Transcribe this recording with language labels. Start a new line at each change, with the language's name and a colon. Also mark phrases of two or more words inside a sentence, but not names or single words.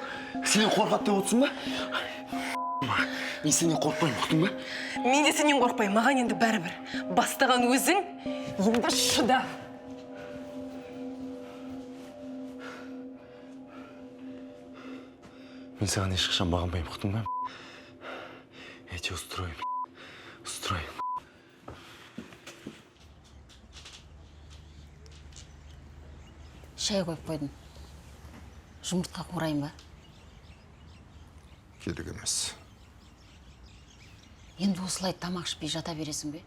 Kazakh: Сен қорқат деп отырсың ба? Мен сенен қорқпаймын, ұқтың ба? Мен де сенен қорқпаймын, маған енді бәрібір. Бастаған өзің, енді шыда. Мен саған ешқашан бағынбаймын, ұқтың ба?
Russian: Я тебя устрою, устрою.
Kazakh: Шай қойып қойдым. Жұмыртқа қурайын ба? Керек емес. Енді осылай тамақ ішпей жата бересің бе?